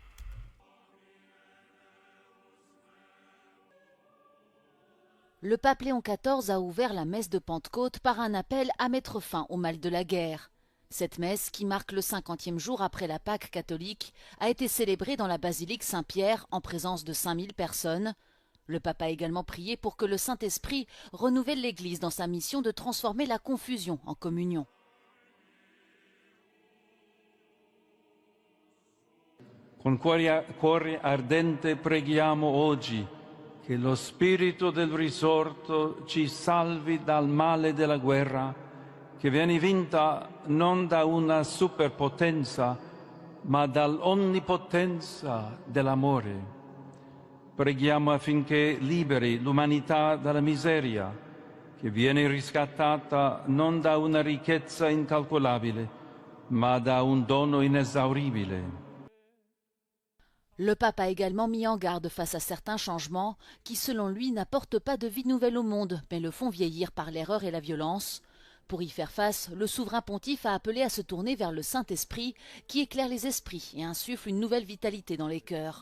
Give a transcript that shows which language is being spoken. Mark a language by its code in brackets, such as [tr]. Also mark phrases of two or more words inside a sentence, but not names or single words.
[fr] Le pape Léon XIV a ouvert la messe de Pentecôte par un appel à mettre fin au mal de la guerre. Cette messe, qui marque le 50e jour après la Pâque catholique, a été célébrée dans la basilique Saint-Pierre en présence de 5000 personnes. Le pape a également prié pour que le Saint-Esprit renouvelle l'Église dans sa mission de transformer la confusion en communion. [it] Con cuore ardente preghiamo oggi che lo spirito del risorto ci salvi dal male della guerra, che viene vinta non da una superpotenza, ma dall'onnipotenza dell'amore. Preghiamo affinché liberi l'umanità dalla miseria, che viene riscattata non da una ricchezza incalcolabile, ma da un dono inesauribile. [fr] Le pape a également mis en garde face à certains changements qui, selon lui, n'apportent pas de vie nouvelle au monde, mais le font vieillir par l'erreur et la violence. Pour y faire face, le souverain pontife a appelé à se tourner vers le Saint-Esprit qui éclaire les esprits et insuffle une nouvelle vitalité dans les cœurs.